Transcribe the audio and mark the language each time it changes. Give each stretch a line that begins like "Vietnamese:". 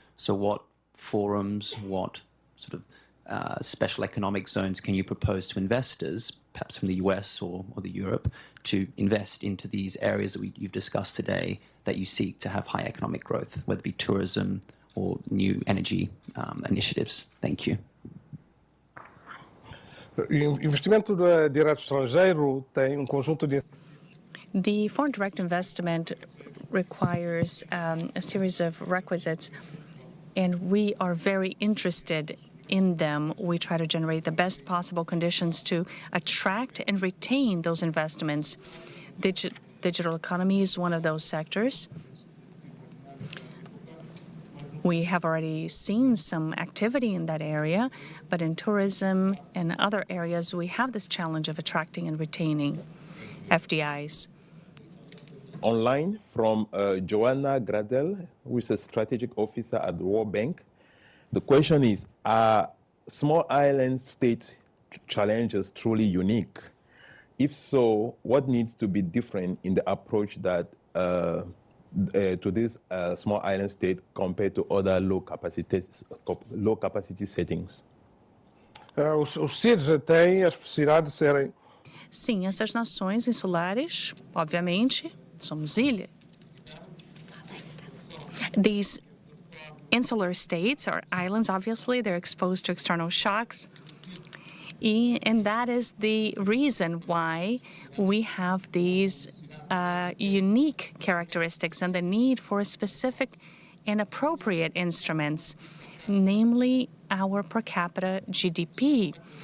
English: So what forums, what sort of special economic zones can you propose to investors, perhaps from the US or the Europe, to invest into these areas that you've discussed today that you seek to have high economic growth, whether it be tourism or new energy initiatives? Thank you.
Portuguese: Investimento direto estrangeiro tem conjunto de.
English: The foreign direct investment requires a series of requisites, and we are very interested in them. We try to generate the best possible conditions to attract and retain those investments. Digital economy is one of those sectors. We have already seen some activity in that area, but in tourism and other areas, we have this challenge of attracting and retaining FDIs. Online from Joanna Gradel, who is a strategic officer at the World Bank. The question is, are small island state challenges truly unique? If so, what needs to be different in the approach that to this small island state compared to other low capacity settings?
Portuguese: Os CIDs têm a especificidade de serem. Sim, essas nações insulares, obviamente, somos ilha.
English: These insular states or islands, obviously, they're exposed to external shocks. And that is the reason why we have these unique characteristics and the need for specific and appropriate instruments, namely our per capita GDP.